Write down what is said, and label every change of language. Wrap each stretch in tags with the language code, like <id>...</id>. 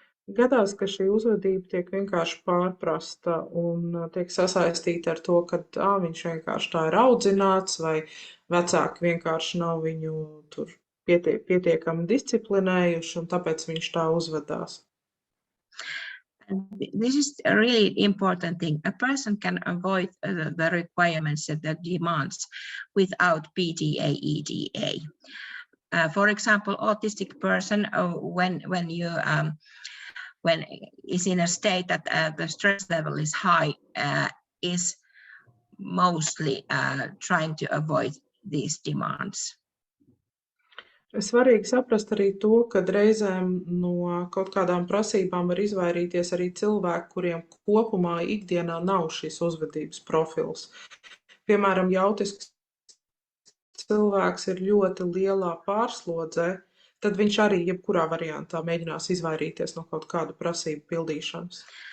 <lv>Gadās, ka šī uzvedība tiek vienkārši pārprasta un tiek sasaistīta ar to, ka viņš vienkārši tā ir audzināts vai vecāki vienkārši nav viņu tur pietiekami disciplinējuši un tāpēc viņš tā uzvedās.</lv> <en>This is a really important thing. A person can avoid the requirements and the demands without PDA, EDA. For example, autistic person, when is in a state that the stress level is high, is mostly trying to avoid these demands.</en> <lv>Svarīgi saprast arī to, ka reizēm no kaut kādām prasībām var izvairīties arī cilvēki, kuriem kopumā ikdienā nav šis uzvedības profils. Piemēram, ja autisks cilvēks ir ļoti lielā pārslodzē, tad viņš arī jebkurā variantā mēģinās izvairīties no kaut kādu prasību pildīšanas.</lv>